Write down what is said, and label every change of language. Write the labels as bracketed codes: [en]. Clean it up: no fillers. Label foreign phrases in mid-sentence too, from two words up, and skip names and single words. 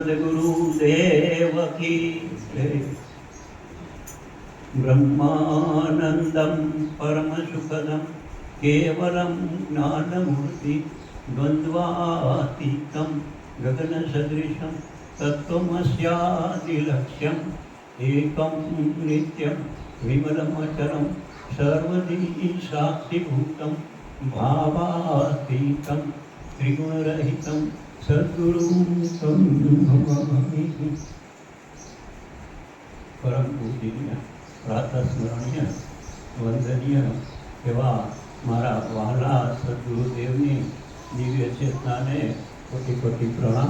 [hi] गुरुदेव की [sa] ब्रह्मानंदं परमसुखदं केवलं ज्ञानमूर्ति द्वन्द्वातीतं गगनसदृशं तत्त्वमस्यादिलक्ष्यम् एकं नित्यं विमलमचरं सर्वदी साक्षिभूतं भावातीतं त्रिगुणरहितं સદગુરુ [gu] પરમ પૂજનીય પ્રાતસ્મરણીય વંદનીય એવા મારા વહાલા સદગુરુદેવની દિવ્ય ચેતનાને કોટી કોટી પ્રણામ.